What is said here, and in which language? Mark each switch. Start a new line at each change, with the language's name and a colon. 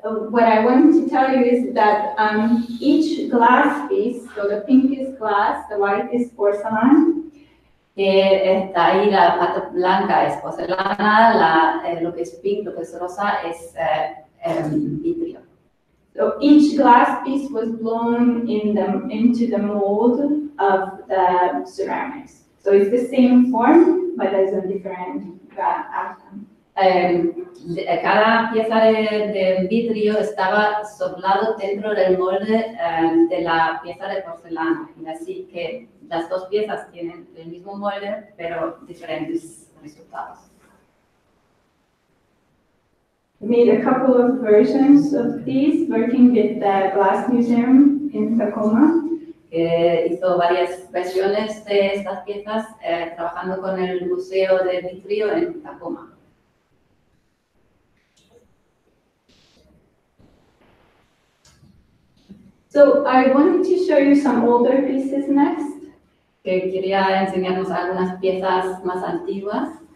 English: What I want to tell you is that each glass piece, so the pink is glass, the white is porcelain.
Spanish: Que está ahí la parte blanca es porcelana, lo que es pink, lo que es rosa es vidrio.
English: So each glass piece was blown into the mold of the ceramics. So it's the same form, but there's a different outcome.
Spanish: cada pieza de vidrio estaba soplado dentro del molde de la pieza de porcelana. Y así que las dos piezas tienen el mismo molde, pero diferentes resultados.
English: We made a couple of versions of these, working with the Glass Museum in Tacoma.
Spanish: Hizo varias versiones de estas piezas trabajando con el Museo de Vidrio en Tacoma.
English: So I wanted to show you some older pieces next.
Spanish: Que quería enseñarnos algunas piezas más antiguas.